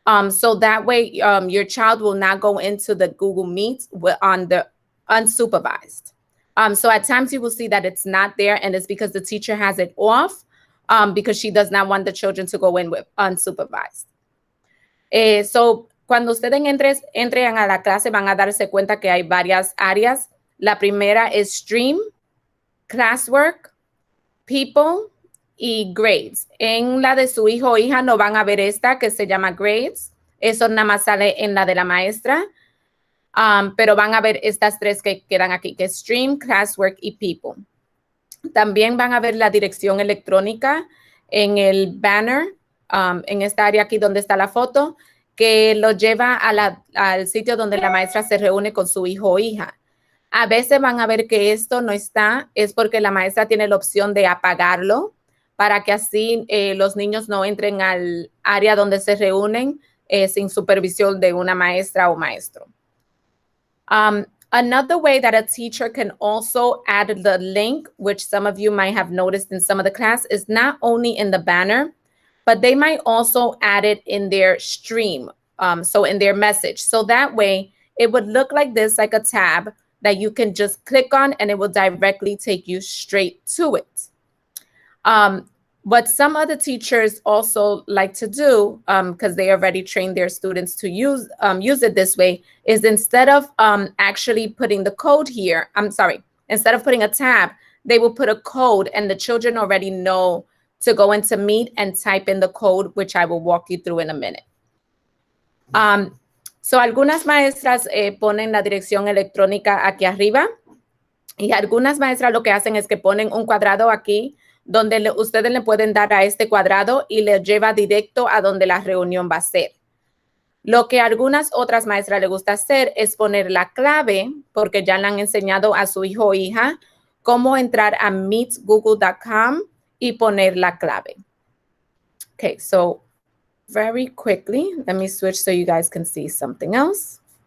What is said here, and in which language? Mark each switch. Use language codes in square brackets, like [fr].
[en] So that way, your child will not go into the Google Meet on the unsupervised. So at times you will see that it's not there, and it's because the teacher has it off because she does not want the children to go in with unsupervised. [es] So cuando ustedes entren a la clase van a darse cuenta que hay varias áreas. La primera es Stream, Classwork, People y Grades. En la de su hijo o hija no van a ver esta que se llama Grades. Eso nada más sale en la de la maestra. Pero van a ver estas 3 que quedan aquí, que es Stream, Classwork y People. También van a ver la dirección electrónica en el banner, en esta área aquí donde está la foto, que lo lleva al sitio donde la maestra se reúne con su hijo o hija. A veces van a ver que esto no está, es porque la maestra tiene la opción de apagarlo para que así los niños no entren al área donde se reúnen sin supervisión de una maestra o maestro. [en] Another way that a teacher can also add the link, which some of you might have noticed in some of the class, is not only in the banner, but they might also add it in their stream, so in their message. So that way, it would look like this, like a tab that you can just click on and it will directly take you straight to it. What some other teachers also like to do, because they already trained their students to use it this way, is instead of actually putting the code here, instead of putting a tab, they will put a code and the children already know to go into Meet and type in the code, which I will walk you through in a minute. [es] So algunas maestras ponen la dirección electrónica aquí arriba y algunas maestras lo que hacen es que ponen un cuadrado aquí donde ustedes le pueden dar a este cuadrado y le lleva directo a donde la reunión va a ser. Lo que a algunas otras maestras les gusta hacer es poner la clave, porque ya le han enseñado a su hijo o hija cómo entrar a meetgoogle.com y poner la clave. [en] Okay, so very quickly, let me switch so you guys can see something else.